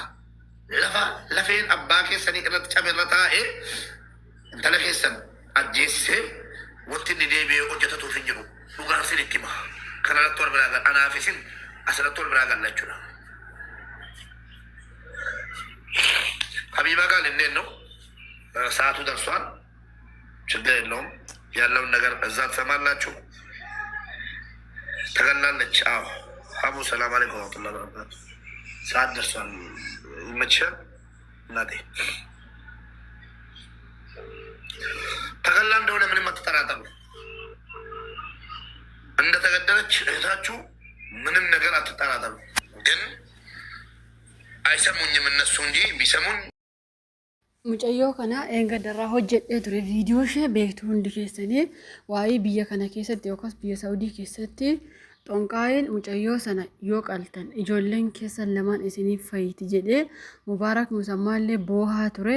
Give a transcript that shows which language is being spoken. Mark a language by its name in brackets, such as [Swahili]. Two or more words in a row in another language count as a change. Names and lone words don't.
[Oromo] Lafeen abbaa keessanii irratti camerra taa'ee intala keessan ajjeessee wanti inni deebi'ee hojjetatuuf hin jiru. Dhugaan isin itti hima. Kanarratti wal biraa gala. Anaaf isin asirratti wal biraa galla jechuudha. [Amharic] Habiba ጋር እንዴት ነው? ሰዓቱ ደርሷል። ችግር የለውም። ያለውን ነገር እዛ ትሰማላችሁ። ተገላለች። አዎ አቡ [Arabic] سلام عليكم ورحمة الله وبركاته። [Amharic] ሰዓት ደርሷል። ይመችሻል እናቴ። ተገላ እንደሆነ ምንም አትጠራጠሩ። እንደተገደለች እህታችሁ ምንም ነገር አትጠራጠሩ። ግን አይሰሙኝም እነሱ እንጂ ቢሰሙኝ [Oromo] mucayyoo kana eengaddarraa hojjedhee ture viidiyoo ishee beektu hundi keessanii waa'ee biyya kana keessatti yookaas biyya Saawudii keessatti xonqaa'een mucayyoo sana yoo qaltan ijoolleen keessan lamaan isiniif fayyiti jedhee Mubaarak Musammaallee boohaa ture.